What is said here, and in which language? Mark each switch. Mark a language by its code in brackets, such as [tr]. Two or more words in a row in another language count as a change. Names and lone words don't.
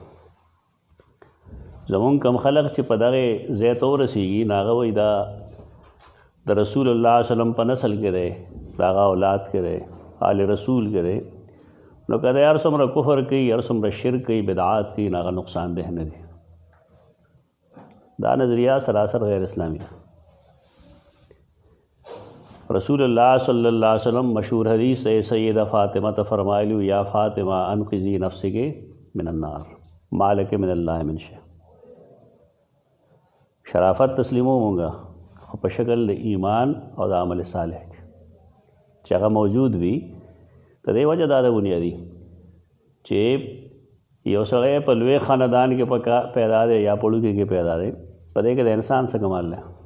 [ps] زمونږ کم خلق چې په دغې ځای ته ورسېږي نو هغه وایي دا د رسول الله صلی وسلم په نسل کې دی، د هغه اولاد کې دی، آل رسول کې دی، نو که دی هر څومره کفر کوي، هر څومره شرک کوي، بدعات کوي، نو هغه نقصان ده نه دی. دا نظریه سراسر غیر اسلامی. [ar] رسول الله صلی الله علیه وسلم [ur] مشهور حدیث ہے، [ps] سیدہ فاطمہ ته فرمایلو [ar] یا فاطمہ انقذی نفسک من النار ما لک من الله من شیء. [ps] شرافت تسلیمو مونږه خو په شکل د ایمان او د عمل صالح چې هغه موجود وي. د دې وجه دا ده بنیادي چې یو سړی په لوی خاندان کې پیدا دی یا پړوکي کې پیدا دی، په دې کې د انسان څه کمال دی؟